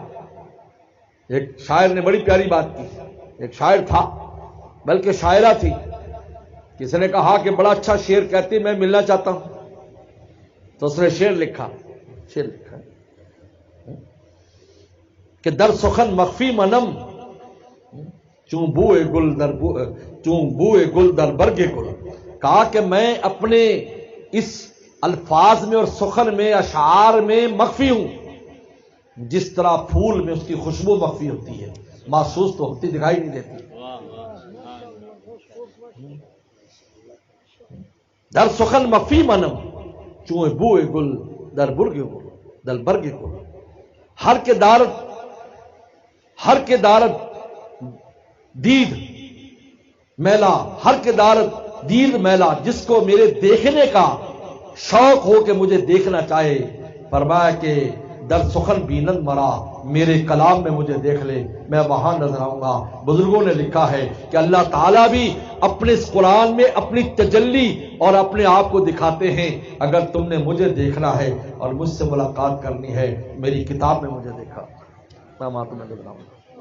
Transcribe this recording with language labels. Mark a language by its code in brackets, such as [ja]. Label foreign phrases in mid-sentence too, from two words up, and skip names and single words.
[ur] ایک شاعر نے بڑی پیاری بات کی، ایک شاعر تھا بلکہ شاعرہ تھی، کسی نے کہا کہ بڑا اچھا شعر کہتی میں ملنا چاہتا ہوں، تو اس نے شعر لکھا [fa] کہ در سخن مخفی منم چون بوئے گل در برگ گل، [ur] کہا کہ میں اپنے اس الفاظ میں اور سخن میں، اشعار میں مخفی ہوں، جس طرح پھول میں اس کی خوشبو مخفی ہوتی ہے، محسوس تو ہوتی، دکھائی نہیں دیتی۔ [fa] در سخن مخفی منم چون بوئے گل در برگ گل در برگ گل، ہر کے دارت دید میلا، ہر کے دارت دید میلا، [ur] جس کو میرے دیکھنے کا شوق ہو کہ مجھے دیکھنا چاہے، فرمایا کہ [fa] در سخن بینند مرا، [ur] میرے کلام میں مجھے دیکھ لے، میں وہاں نظر آؤں گا۔ بزرگوں نے لکھا ہے کہ اللہ تعالیٰ بھی اپنے اس قرآن میں اپنی تجلی اور اپنے آپ کو دکھاتے ہیں۔ اگر تم نے مجھے دیکھنا ہے اور مجھ سے ملاقات کرنی ہے، میری کتاب میں مجھے دیکھا، میں وہاں تمہیں نظر آؤں گا۔